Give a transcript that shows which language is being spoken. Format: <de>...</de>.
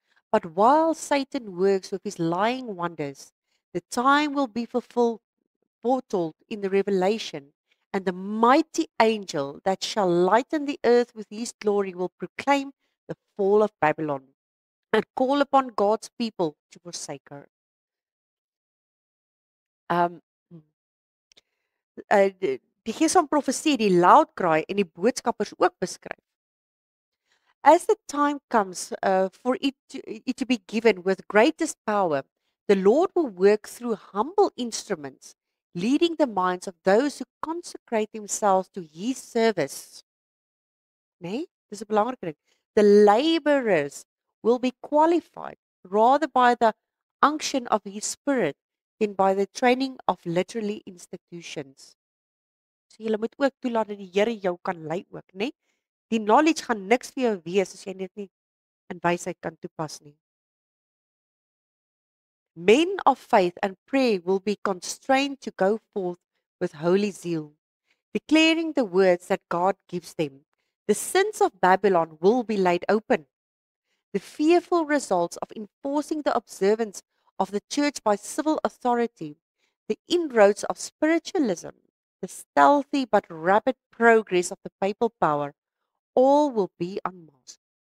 <en>But while Satan works with his lying wonders, the time will be fulfilled, foretold in the Revelation, and the mighty angel that shall lighten the earth with his glory will proclaim the fall of Babylon and call upon God's people to forsake her.</en> <af>Um, die gees van profesie, die</af> <en>loud cry</en> <af>en die boodskappers ook beskryf.</af> <en>As the time comes for it to be given with greatest power, the Lord will work through humble instruments, leading the minds of those who consecrate themselves to his service.</en> <af>Nee, dis 'n belangrike ding.</af> <en>The laborers will be qualified rather by the unction of his spirit than by the training of literally institutions.</en> <af>So jy moet ook toelaat dat die Here jou kan lei ook, né? Die</af> <en>knowledge</en> <af>gaan niks vir jou wees as jy dit nie in wysheid kan toepas nie.</af> <en>Men of faith and prayer will be constrained to go forth with holy zeal, declaring the words that God gives them. The sins of Babylon will be laid open. The fearful results of enforcing the observance of the church by civil authority, the inroads of spiritualism, the stealthy but rapid progress of the papal power, all will be unmasked.</en>